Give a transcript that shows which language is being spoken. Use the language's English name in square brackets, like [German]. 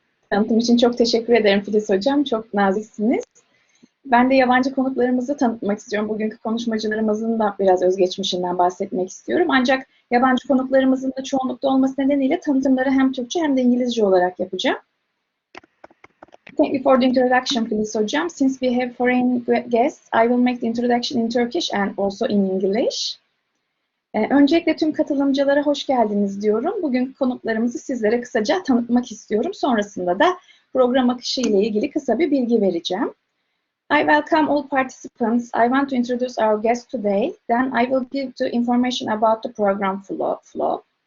[Turkish] Tanıtım için çok teşekkür ederim Filiz Hocam. Çok naziksiniz. Ben de yabancı konuklarımızı tanıtmak istiyorum. Bugünkü konuşmacılarımızın da biraz özgeçmişinden bahsetmek istiyorum. Ancak yabancı konuklarımızın da çoğunlukta olması nedeniyle tanıtımları hem Türkçe hem de İngilizce olarak yapacağım. [English] Thank you for the introduction, Filiz Hocam. Since we have foreign guests, I will make the introduction in Turkish and also in English. [Turkish] Öncelikle tüm katılımcılara hoş geldiniz diyorum. Bugünkü konuklarımızı sizlere kısaca tanıtmak istiyorum. Sonrasında da program akışı ile ilgili kısa bir bilgi vereceğim. [English] I welcome all participants. I want to introduce our guest today. Then I will give the information about the program flow.